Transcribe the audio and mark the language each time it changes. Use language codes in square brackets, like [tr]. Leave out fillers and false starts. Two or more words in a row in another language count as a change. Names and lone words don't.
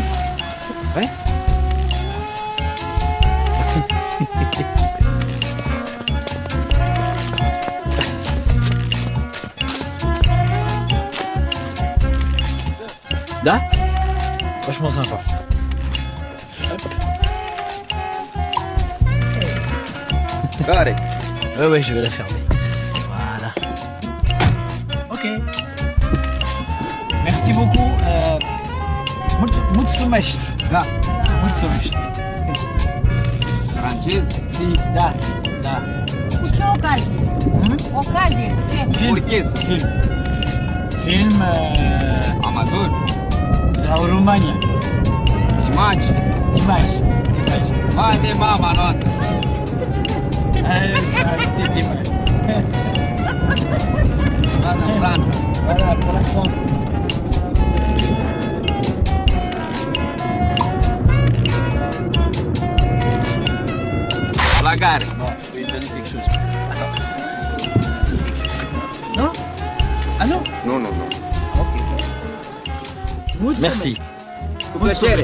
[fr] Ouais. Da? Franchement sympa. [ro] Care? [fr] Ouais, je vais la fermer. Voilà. Ok. Merci beaucoup. [ro] Mulțumesc. Da. Mulțumesc. Francez? Si, da. Cu ce ocazie? Ocazie? Ce? Orchestra. Film Amator? la România. Imagi? Imagi. Vai de mama noastră! Va în Franța. [fr] Voilà, pour la France. La gare. Bon, je vais lui donner quelque chose. Non? Ah non? [ro] Nu. Ok. [fr] Merci. [ro] Cu plăcere.